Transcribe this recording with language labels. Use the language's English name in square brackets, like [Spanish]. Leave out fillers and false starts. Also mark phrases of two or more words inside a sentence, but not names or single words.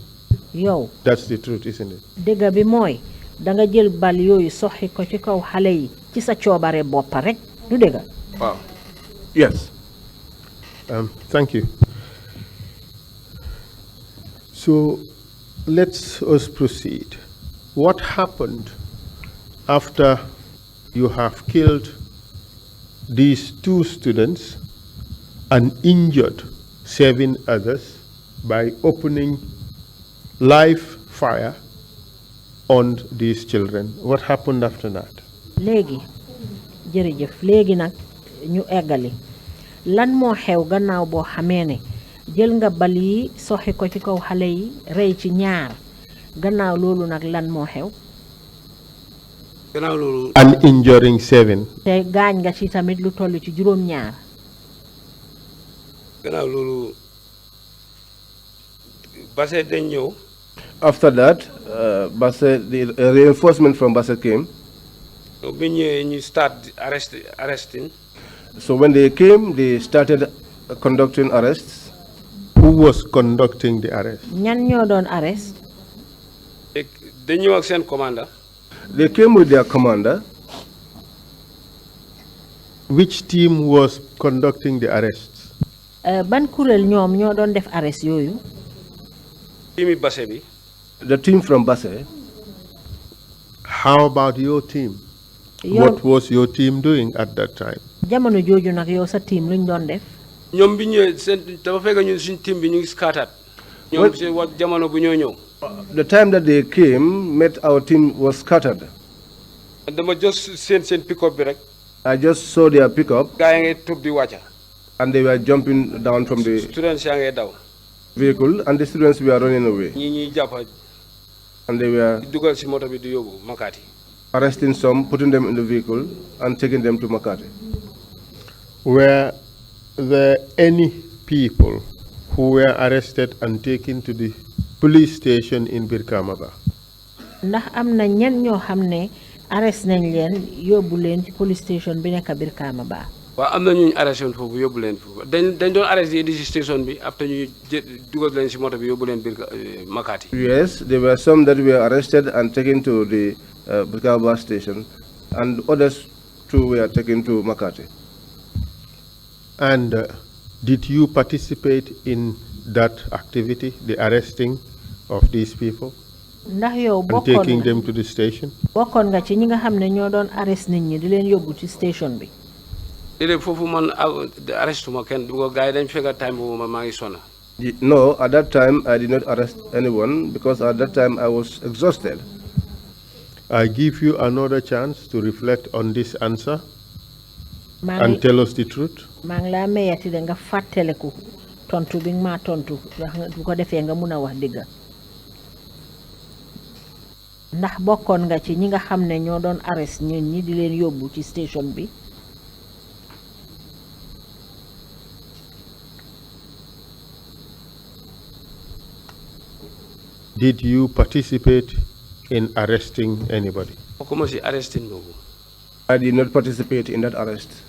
[Wolof] yow [English] That's the truth, isn't it? [Wolof] dëgga bi mooy danga jël bal yooyu soxi ko ci kaw xale yi ci sa coobare boppa rek du dëgga. waaw. [English] Yes. Thank you. So let's us proceed. What happened after you have killed these 2 students and injured 7 others by opening live fire on these children? What happened after that? [Wolof] léegi jërëjëf léegi nag ñu eggali lan moo xew gannaaw boo xamee ne jël nga bal yi soxi ko ci kaw xale yi rey ci ñaar gannaaw loolu nag lan moo xew. gannaaw loolu. [English] And injuring 7. [Wolof] te gaañ nga ci tamit lu toll ci juróom-ñaar. gannaaw loolu Basse dañ ñëw. [English] After that, the reinforcement from Basse came. [Wolof] bi ñëwee ñu [English] start arresting. So when they came, they started conducting arrests. Who was conducting the arrest? [Wolof] ñan ñoo doon arrest. dañ ñëw ak seen commander. [English] They came with their commander. Which team was conducting the arrests? [Wolof] ban kuréel ñoom ñoo doon def arrest yooyu. team Basse bi. [English] The team from Basse. How about your team? What was your team doing at that time? [Wolof] jamono jooju nag yow sa team luñ doon def. ñoom bi ñëwee seen dafa fekk ñun suñ team bi ñu ngi scattered. ñoom seen wax jamono bu ñoo ñëw. [English] The time that they came, met our team was scattered. [Wolof] dama just seen pick-up bi rek. [English] I just saw their pickup. [Wolof] gaa yi ngay tub di wàcca. [English] And they were jumping down from the [Wolof] students yaa ngay daw. [English] vehicle, and the students were running away. [Wolof] ñii ñuy jàppa. [English] And they were [Wolof] dugal si moto bi di yóbbu Makati. [English] arresting some, putting them in the vehicle, and taking them to Makati. Were there any people who were arrested and taken to the police station in Birkamaba? [Wolof] ndax am na ñen ñoo xam ne arrest nañ leen yóbbu leen ci [English] police station [Wolof] bi nekk Birkamaba. waaw am na ñu arrêté woon foofu yóbbu leen foofu dañ doon arrêté di si station bi après ñu dugal leen si moto bi yóbbu leen Makati. [English] Yes, there were some that were arrested and taken to the Birkamaba station, and others too were taken to Makati. And did you participate in that activity, the arresting of these people? [Wolof] ndax yow [English] and taking them to the station? [Wolof] bokkoon nga ci ñi nga xam ne ñoo doon arrest nit ñi di leen yóbbu ci station bi. déedéet foofu man arrestuma kenn bu ko gars yi dañ fekk time boobu maa ngi sonna. [English] No, at that time I did not arrest anyone because at that time I was exhausted. I give you another chance to reflect on this answer and tell us the truth. [Wolof] maa ngi laa mayati de nga fàttaleku tontu bi nga maa tontu bu ko defee nga mun a wax dëgg. ndax bokkoon nga ci ñi nga xam ne ñoo doon arrest nit ñi di leen yóbbu ci station bi. [English] Did you participate in arresting anybody? I did not participate in that arrest.